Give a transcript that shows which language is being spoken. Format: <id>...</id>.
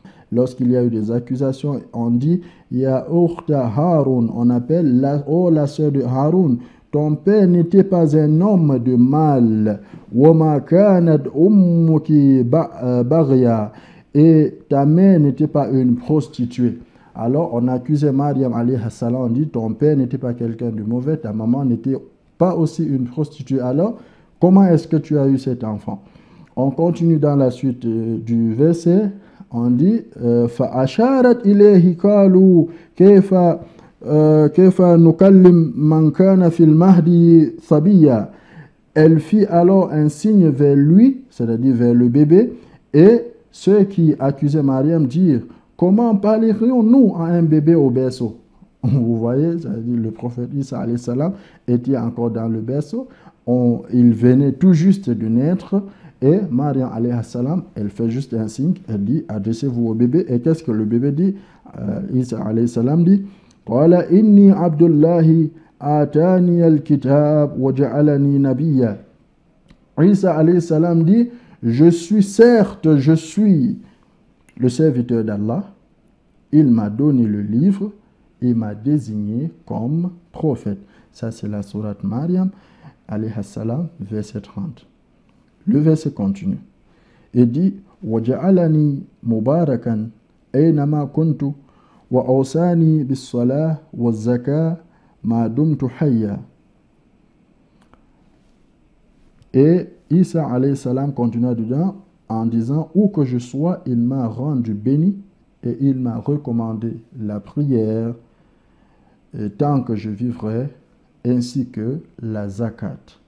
<fr>Lorsqu'il y a eu des accusations, on dit Ya ukhta Haroun, on appelle la sœur de Haroun, ton père n'était pas un homme de mal,</fr> <ar>wama kanat ummuki baghya,</ar> <fr>et ta mère n'était pas une prostituée. Alors on accusait Maryam alayhi salam, on dit ton père n'était pas quelqu'un de mauvais, ta maman n'était pas aussi une prostituée. Alors comment est-ce que tu as eu cet enfant? On continue dans la suite du verset.</fr> <ar>On dit فَأَشَارَتْ إِلَيْهِ قَالُوا كَيْفَ نُكَلِّمُ مَنْ كَانَ فِي الْمَهْدِ صَبِيًّا.</ar> <fr>Elle fit alors un signe vers lui, c'est-à-dire vers le bébé, et ceux qui accusaient Maryam dirent comment parlerions-nous à un bébé au berceau? Vous voyez, c'est-à-dire le prophète Isa alayhi salam était encore dans le berceau, il venait tout juste de naître. Et Maryam alayhi salam, elle fait juste un signe, elle dit adressez-vous au bébé. Et qu'est-ce que le bébé dit? Isa alayhi salam dit</fr> <ar>qala inni abdullahi atani al-kitab wa ja'alani nabiyya.</ar> <fr>Isa alayhi salam dit je suis le serviteur d'Allah, il m'a donné le livre et m'a désigné comme prophète. Ça c'est la sourate Maryam alayhi salam, verset 30.</fr> <ar>Le verset continue et dit وَجَعَلَنِي مُبَارَكًا أَيْنَمَا كُنْتُ وَأَوْصَانِي بِالصَّلَاةِ وَالزَّكَاةِ مَا دُمْتُ حَيًّا.</ar> <fr>Et Isa alayhi salam continua dedans en disant où que je sois, il m'a rendu béni et il m'a recommandé la prière tant que je vivrai, ainsi que la zakat.</fr>